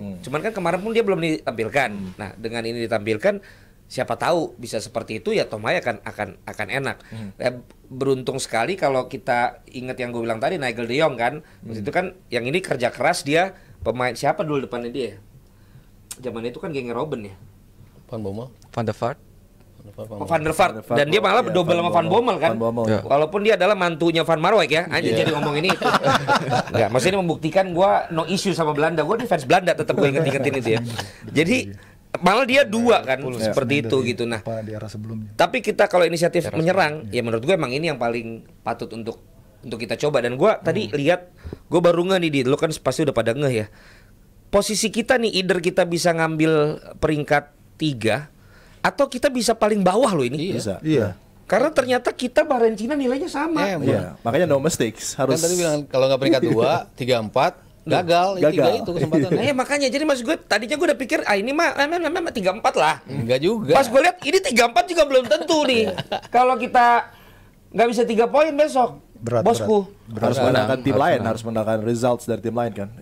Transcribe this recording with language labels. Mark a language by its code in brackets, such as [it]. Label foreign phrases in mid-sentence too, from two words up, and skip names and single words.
[id] Cuman kan kemarin pun dia belum ditampilkan. Nah, dengan ini ditampilkan, siapa tahu bisa seperti itu ya Tom Haya akan enak. Beruntung sekali kalau kita ingat yang gue bilang tadi Nigel de Jong kan. Maksud itu kan yang ini kerja keras dia, pemain siapa dulu depannya dia? Zaman itu kan gengnya Robben ya. Van Bommel. Van der Vaart. Van der Vaart dan dia malah Iya, double sama Van Bommel kan. Van Bommel. Ya. Walaupun dia adalah mantunya Van Marwijk ya. Anjir jadi ngomong ini itu. Enggak, maksudnya membuktikan gua [en] no issue [id] sama Belanda. Gua fans Belanda tetap gue inget-ingetin itu ya. Jadi malah dia dua kan seperti itu gitu. Nah, Apa di era sebelumnya. tapi kita kalau inisiatif menyerang, ya menurut gue emang ini yang paling patut untuk kita coba. Dan gue tadi lihat, gue baru ngeh nih, lo kan pasti udah pada ngeh ya. Posisi kita nih, either kita bisa ngambil peringkat 3 atau kita bisa paling bawah loh ini. Bisa. Iya. Karena ternyata kita Bahrain Cina nilainya sama. Iya, makanya [en] no mistakes [id] harus. Kan tadi bilang kalau nggak peringkat 2, 3, 4 gagal. Gagal. 3 itu kesempatan. Nah, ya makanya jadi maksud gue tadinya gue udah pikir ini mah 3-4 lah. Enggak juga. Pas gue lihat ini 3-4 juga belum tentu nih. Kalau kita nggak bisa 3 poin besok, bosku. Harus menangkan tim lain, harus menangkan results dari tim lain kan.